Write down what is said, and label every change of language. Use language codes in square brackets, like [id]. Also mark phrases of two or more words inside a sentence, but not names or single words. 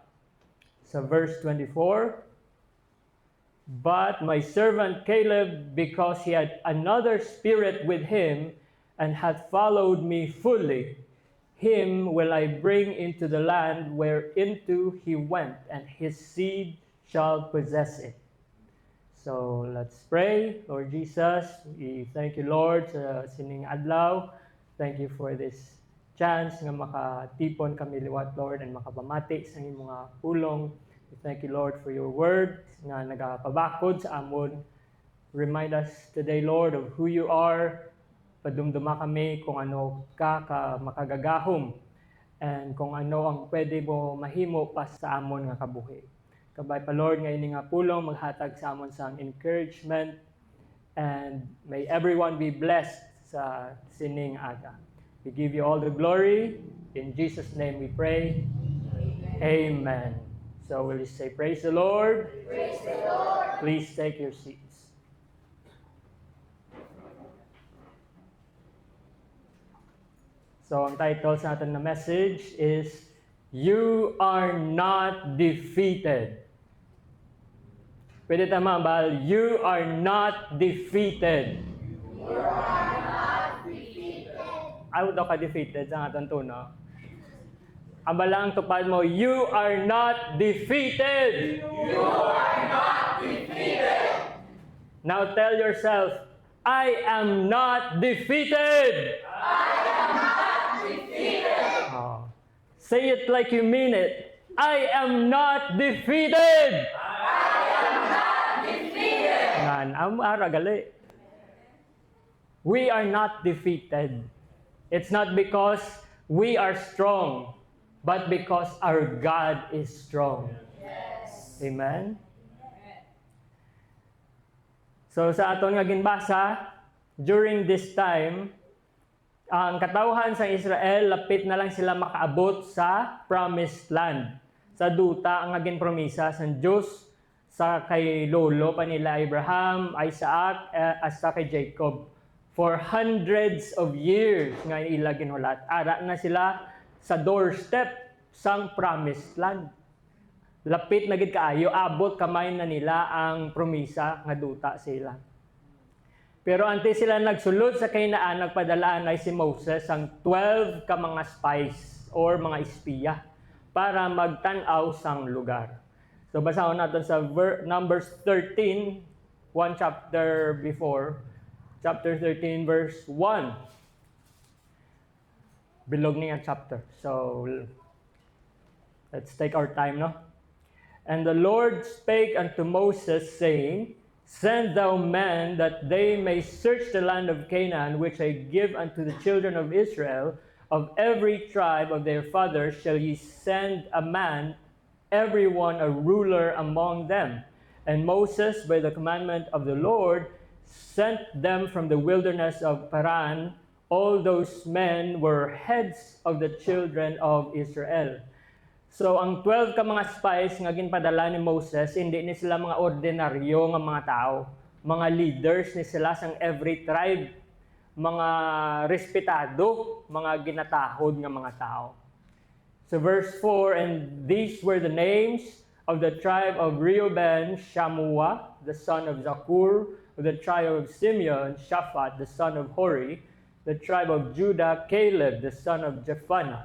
[en] So verse 24, But my servant Caleb, because he had another spirit with him, and hath followed me fully, him will I bring into the land whereinto he went, and his seed shall possess it. So let's pray. Lord Jesus, we thank you, Lord, [hil] sa sining adlaw. [en] Thank you for this chance [hil] nga makatipon kami liwat, Lord, and makapamati sa inyong mga pulong. [en] We thank you, Lord, for your word [hil] nga nagapabakod sa amon. [en] Remind us today, Lord, of who you are. [hil] Padumduma kami kung ano ka makagagahom and kung ano ang pwede mo mahimo pa sa amon nga kabuhi. Kabay pa, Lord, ngayon nga pulong maghatag sa amon sang encouragement, [en] and may everyone be blessed [hil] sa sining aga. [en] We give you all the glory. In Jesus' name we pray. Amen. So will you say, praise the Lord? Praise the Lord. Please take your seats. So [hil] ang title sa atin na [en] message is, You Are Not Defeated. [hil] Pwede tama ba? [en] You are not defeated. You are not defeated. [hil] Ayaw daw ka defeated sa ating tuno. Ambala ang tupad mo, [en] you are not defeated. You are not defeated. Now tell yourself, I am not defeated. I am not defeated. Oh. Say it like you mean it. I am not defeated. I am not defeated. [hil] Nan, ara gali. [en] We are not defeated. It's not because we are strong, but because our God is strong. Yes. Amen? [hil] So sa aton nga ginbasa, [en] during this time, [hil] ang katawhan sa Israel, lapit na lang sila makaabot sa [en] promised land. [hil] Sa duta ang aging promisa sa Diyos sa kay lolo pa nila Abraham, Isaac, hasta kay Jacob. [en] For hundreds of years [hil] nga ila ginulat. Ara na sila sa doorstep sang [en] promised land. [hil] Lapit na gid kaayo, abot kamay na nila ang promisa nga duta sila. Pero antes sila nagsulod sa Canaan, nagpadalaan ay si Moses ang 12 ka mga spies or mga espiya para magtanaw sang lugar. [en] So [hil] basahon natin sa [en] Numbers 13, one chapter before, chapter 13 verse 1. [hil] Bilog niya [en] chapter. So let's take our time, no? And the Lord spake unto Moses, saying, Send thou men that they may search the land of Canaan, which I give unto the children of Israel. Of every tribe of their fathers shall ye send a man, every one a ruler among them. And Moses, by the commandment of the Lord, sent them from the wilderness of Paran. All those men were heads of the children of Israel. [hil] So ang 12 ka mga spies nga ginpadala ni Moses, hindi ni sila mga ordinaryo nga mga tao. Mga leaders ni sila sang [en] every tribe. [hil] Mga respetado, mga ginatahod nga mga tao. [en] So verse 4, And these were the names of the tribe of Reuben, Shammua, the son of Zakur; of the tribe of Simeon, Shaphat, the son of Hori; the tribe of Judah, Caleb, the son of Jephunneh.